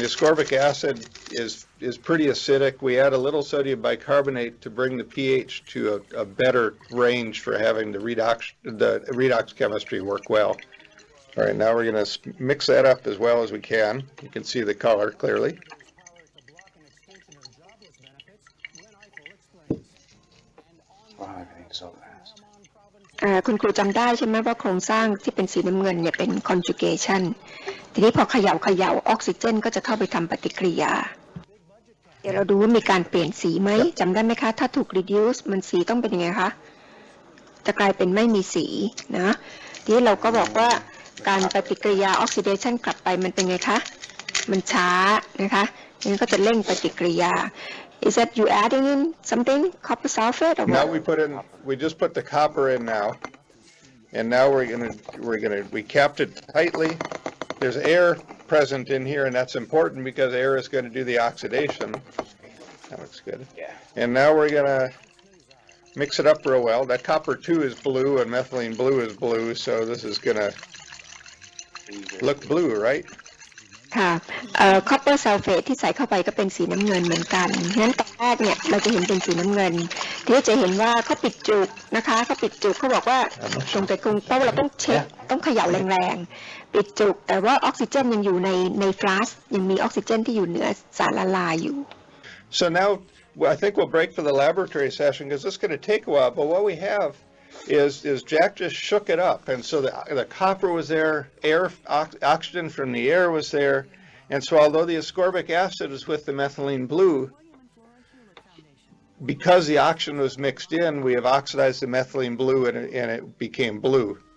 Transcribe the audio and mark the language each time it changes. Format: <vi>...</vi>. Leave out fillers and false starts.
<en>The ascorbic acid is pretty acidic. We add a little sodium bicarbonate to bring the pH to a better range for having the redox chemistry work well. All right, now we're going to mix that up as well as we can. You can see the color clearly. Wow, everything's so fast.</en> <th>คุณครูจำได้ใช่ไหมว่าโครงสร้างที่เป็นสีน้ำเงินเนี่ยเป็น conjugation ทีนี้พอเขย่าออกซิเจนก็จะเข้าไปทำปฏิกิริยาเดี๋ยวเราดูว่ามีการเปลี่ยนสีไหมจำได้ไหมคะถ้าถูก reduce มันสีต้องเป็นยังไงคะจะกลายเป็นไม่มีสีนะทีนี้เราก็บอกว่าการปฏิกิริยา oxidation กลับไปมันเป็นไงคะมันช้านะคะนี่ก็จะเร่งปฏิกิริยา</th> <en>Is that you adding in something copper sulfate or Now what? we just put the copper in now, and now we capped it tightly. There's air present in here, and that's important because air is going to do the oxidation. That looks good. Yeah. And now we're going to mix it up real well. That copper 2 is blue, and methylene blue is blue, so this is going to look blue, right?</en> <th>ค่ะcopper sulfate ที่ใส่เข้าไปก็เป็นสีน้ำเงินเหมือนกันงั้นตอนแรกเนี่ยเราจะเห็นเป็นสีน้ำเงินที่จะเห็นว่าเขาปิดจุกนะคะเขาปิดจุกเขาบอกว่าตรงแต่กรุงเพราะเราต้องเช็คต้องเขย่าแรงๆปิดจุกแต่ว่าออกซิเจนยังอยู่ในฟลาสก์ยังมีออกซิเจนที่อยู่เหนือสารละลายอยู่</th> <en>So now I think we'll break for the laboratory session because this is going to take a while, but what we have is Jack just shook it up, and so the copper was there, oxygen from the air was there, and so although the ascorbic acid is with the methylene blue, because the oxygen was mixed in, we have oxidized the methylene blue and it became blue.</en>